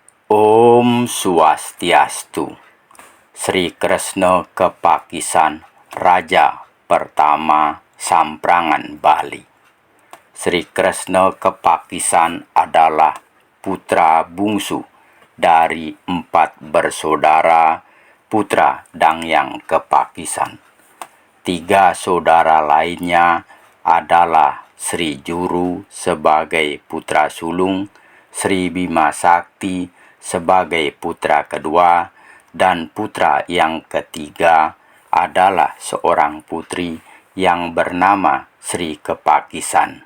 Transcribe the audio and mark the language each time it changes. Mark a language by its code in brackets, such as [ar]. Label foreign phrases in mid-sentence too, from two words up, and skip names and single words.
[sa] Om Swastiastu. [id] Sri Kresna Kepakisan, Raja pertama Samprangan Bali. Sri Kresna Kepakisan adalah putra bungsu dari 4 bersaudara putra Dangyang Kepakisan. 3 saudara lainnya adalah Sri Juru sebagai putra sulung, Sri Bima Sakti sebagai putra kedua, dan putra yang ketiga adalah seorang putri yang bernama Sri Kepakisan.